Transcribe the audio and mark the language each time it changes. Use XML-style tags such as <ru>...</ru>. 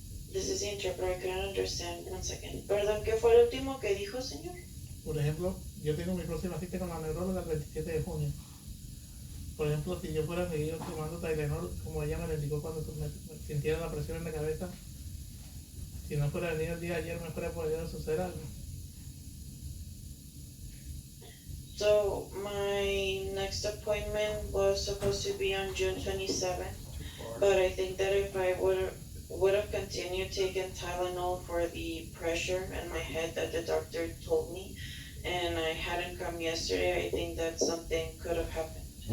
<en>This is the interpreter, I couldn't understand. 1 second.</en> <es>Perdón, ¿qué fue el último que dijo, señor? Por ejemplo, yo tengo mi próxima cita con la neuróloga el 27 de junio. Por ejemplo, si yo fuera seguido tomando Tylenol, como ella me lo indicó cuando me sintiera la presión en la cabeza, si no fuera venido el día de ayer, me fuera podido suceder algo.</es> <en>So, my next appointment was supposed to be on June 27th, but I think that if I would have continued taking Tylenol for the pressure in my head that the doctor told me, and I hadn't come yesterday, I think that something could have happened.</en>